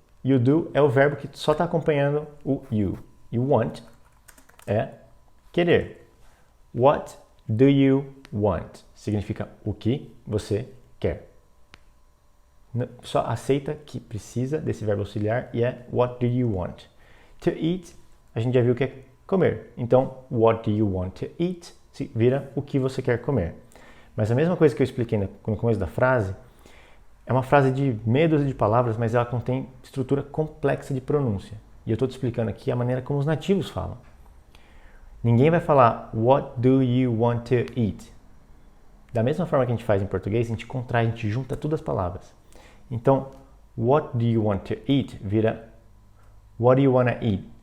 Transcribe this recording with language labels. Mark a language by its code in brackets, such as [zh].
[en] You do [pt] é o verbo que só está acompanhando o you. [en] You want [pt] é querer. [en] What do you want? [pt] Significa o que você quer. Só aceita que precisa desse verbo auxiliar e é [en] what do you want? To eat, [pt] a gente já viu que é comer. [en] Então, what do you want to eat? [pt] Vira o que você quer comer. Mas a mesma coisa que eu expliquei no começo da frase, é uma frase de meia dúzia de palavras, mas ela contém estrutura complexa de pronúncia. E eu estou te explicando aqui a maneira como os nativos falam. Ninguém vai falar [en] what do you want to eat? [pt] Da mesma forma que a gente faz em português, a gente contrai, a gente junta todas as palavras. [en] Então, what do you want to eat [pt] vira [en] what do you want to eat?